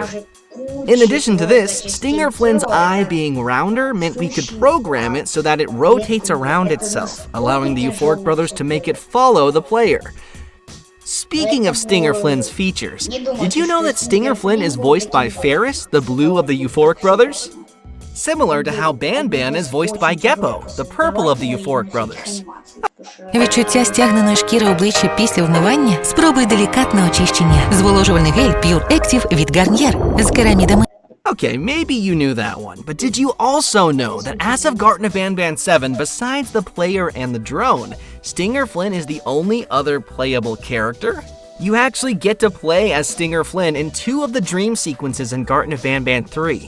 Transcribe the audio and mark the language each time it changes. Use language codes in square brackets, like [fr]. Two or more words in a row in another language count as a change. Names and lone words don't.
[en] In addition to this, Stinger Flynn's eye being rounder meant we could program it so that it rotates around itself, allowing the Euphoric brothers to make it follow the player. Speaking of Stinger Flynn's features, did you know that Stinger Flynn is voiced by Ferris, the blue of the Euphoric brothers? Similar to how Banban is voiced by Geppo, the purple of the Euphoric brothers. [uk] Відчуття стягненої шкіри обличчя після вмивання? Спробуй делікатне очищення. Зволожувальний гель Pure Active від Garnier з керамідами. [en] Okay, maybe you knew that one, but did you also know that as of Garten of Banban 7, besides the player and the drone, Stinger Flynn is the only other playable character? You actually get to play as Stinger Flynn in 2 of the dream sequences in Garten of Banban 3.